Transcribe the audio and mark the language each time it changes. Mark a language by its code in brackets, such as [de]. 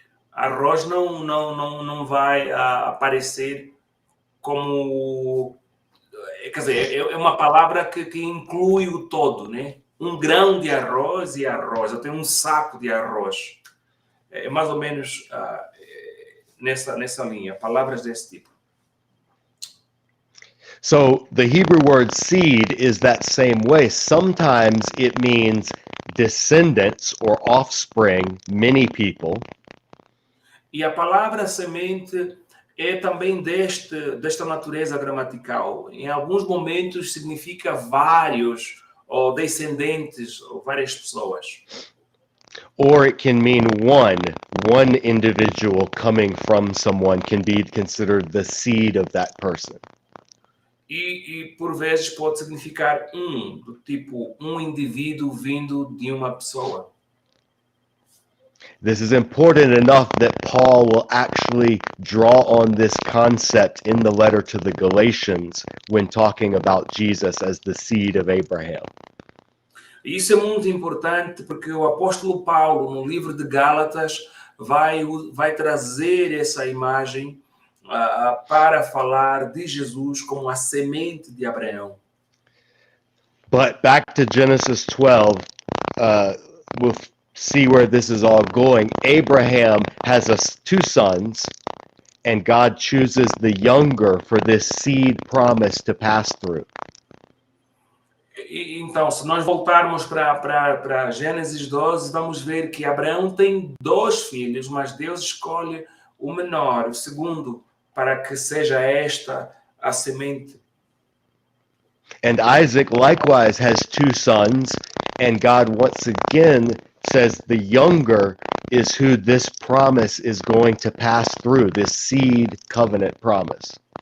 [pt] Arroz não vai aparecer como... Quer dizer, é uma palavra que inclui o todo, né? Um grão de arroz e arroz. Eu tenho um saco de arroz. É mais ou menos nessa linha. Palavras desse tipo. [en] So the Hebrew word seed is that same way. Sometimes it means descendants or offspring, many people. [pt] E a palavra semente é também desta natureza gramatical. Em alguns momentos significa vários, ou descendentes, ou várias pessoas. [en] Or it can mean one individual coming from someone can be considered the seed of that person. [pt] E por vezes pode significar do tipo um indivíduo vindo de uma pessoa. [en] This is important enough that Paul will actually draw on this concept in the letter to the Galatians when talking about Jesus as the seed of Abraham. [pt] Isso é muito importante porque o apóstolo Paulo, no livro de Gálatas, vai trazer essa imagem para falar de Jesus como a semente de Abraão. [en] But back to Genesis 12, we'll see where this is all going. Abraham has two sons, and God chooses the younger for this seed promise to pass through. [pt] Então, se nós voltarmos para Gênesis 12, vamos ver que Abraão tem 2 filhos, mas Deus escolhe o menor, o segundo, para que seja esta a semente. [en] And Isaac likewise has 2 sons, and God once again says the younger is who this promise is going to pass through, this seed covenant promise.